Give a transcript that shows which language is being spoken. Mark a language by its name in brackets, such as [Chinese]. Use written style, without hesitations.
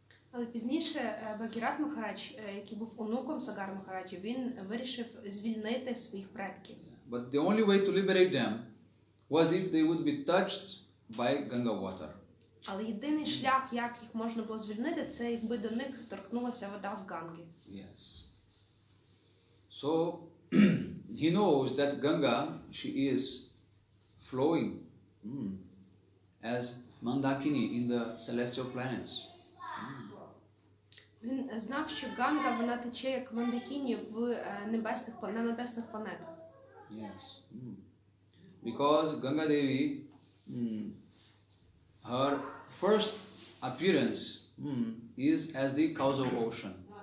[Ukrainian] Але пізніше Бхагірат Махарадж, який був онуком Сагар Махараджа, він вирішив звільнити своїх предків. [English] But the only way to liberate them was if they would be touched by Ganga water. [Ukrainian] Але єдиний шлях, як їх можна було звільнити, це якби до них торкнулася вода з Ганги. [English] Yes. So he knows that Ganga, she is flowing as Mandakini in the celestial planets. [Ukrainian] Він знав, що Ганга, вона тече як Мандакіні на небесних планетах. [English] Yes. Because Ganga Devi, her first appearance is as the causal ocean.